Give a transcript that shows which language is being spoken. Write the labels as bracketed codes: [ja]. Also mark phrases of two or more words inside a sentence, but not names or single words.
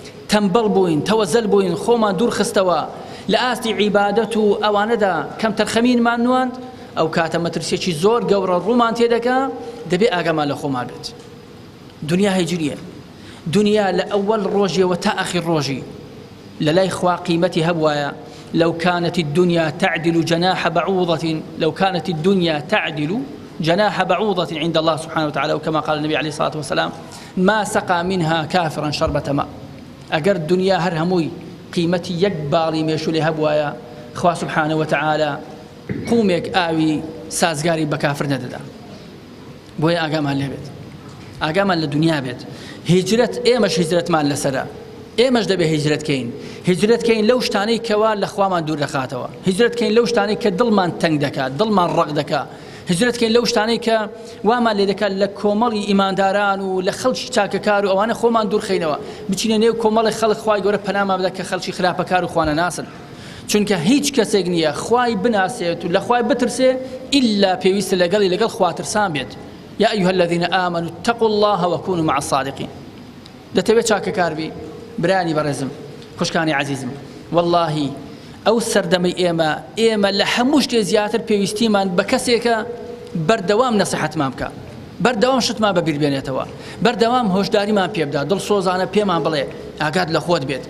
[ckb] تەمبەڵ بووین، تەوەزەل بووین، خۆمان دوور خستەوە، لە ئاستی عیبادەت و ئەوانەدا کەم تەرخەمینمان نواند، ئەو کاتە مەترسیەکی زۆر گەورە ڕوومان تێدەکا، دەبێ ئاگامان لە خۆمان بێت. دنیا هیچ نییە. دنیا لە ئەوەل ڕۆژیەوە تا ئاخر ڕۆژی لە لای خوا قیمەتی هەبوایە. [ar] «لو كانت الدنيا تعدل جناح بعوضة، لو كانت الدنيا تعدل جناح بعوضة عند الله سبحانه وتعالى، أو كما قال النبي عليه الصلاة والسلام، ما سقى منها كافرا شربة ماء.» [ckb] ئەگەر دنیا هەر هەمووی قیمەتی یەک باڵی مێشولێ هەبوایە، خوا [ar] سبحانه وتعالى [ckb] قومێک ئاوی سازگاری بە کافر نەدەدا. بۆیە ئاگامان لێ بێت، ئاگامان لە دنیا بێت. هیجرەت، ئێمەش هیجرەتمان لەسەرە، ئێمەش دەبێ هیجرەت کەین. هیجرەت کەین لەو شتانەی کەوا لە خوامان دوور دەخاتەوە، هیجرەت کەین لەو شتانەی کە دڵمان تەنگ دەکات، دڵمان ڕەق دەکات، هیجرەت کەین لەو شتانەی کە وامان لێ دەکات لە کۆمەڵی ئیمانداران و لە خەڵکی چاکەکار و ئەوانە خۆمان دوور خەینەوە، بچینە نێو کۆمەڵی خەڵک خوای گەورە پەنامان بدە کە خەڵکی خراپەکار و خوانە ناسن. چونکە هیچ کەسێک نییە خوای بناسێت و لە خوای بترسێ، ئللا پێویستە لەگەڵی لەگەڵ خواترسان بێت. [ar] «يا أيها الذين آمنوا اتقوا الله وكونوا مع الصادقين.» [ckb] دەتەوێت چاکەکار بی؟ برانی بەڕێزم، خوشکانی عەزیزم، وەڵاهی ئەو سەردەمەی ئێمە، ئێمە لە هەموو شتێ زیاتر پێویستیمان بە کەسێکە بەردەوام نەسەحەتمان بکە، بەردەوام شتمان بەبیر بێنێتەوە، بەردەوام هۆشداریمان پێ بدە، دڵسۆزانە پێمان بڵێ: «ئاگات لە خۆت بێت.»